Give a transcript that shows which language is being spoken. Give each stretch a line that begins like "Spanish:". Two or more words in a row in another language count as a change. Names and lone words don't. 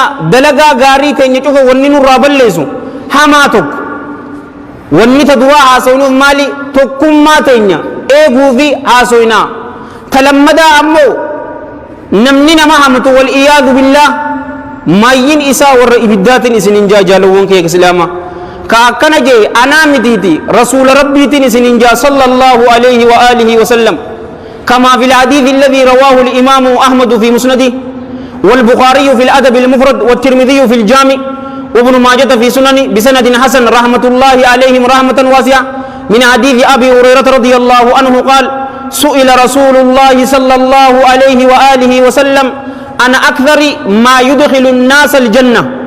Oromo: dalagaa gaarii teenya cufa wanni nurraa balleessu hamaa tokko wanni ta duraa haasoynuuf maali tokkummaa teenya eeguu fi haasoynaa ta lammadaa ammoo namni nama hamtu wal iyaadu billah maayyin isaa warra ibiddaatiin isinin jaa jaalawwan kiyya ka islaamaa ka akkana jee anaa mitiiti rasuula rabbiitiin isinin jaa
Arabic: صلى الله عليه وآله وسلم كما في الحديث الذي رواه الإمام أحمد في مسنده والبخاري في الأدب المفرد والترمذي في الجامع وابن ماجه في سنن بسند حسن رحمة الله عليهم رحمة واسعة من حديث أبي هريرة رضي الله عنه قال سئل رسول الله صلى الله عليه وآله وسلم عن أكثر ما يدخل الناس الجنة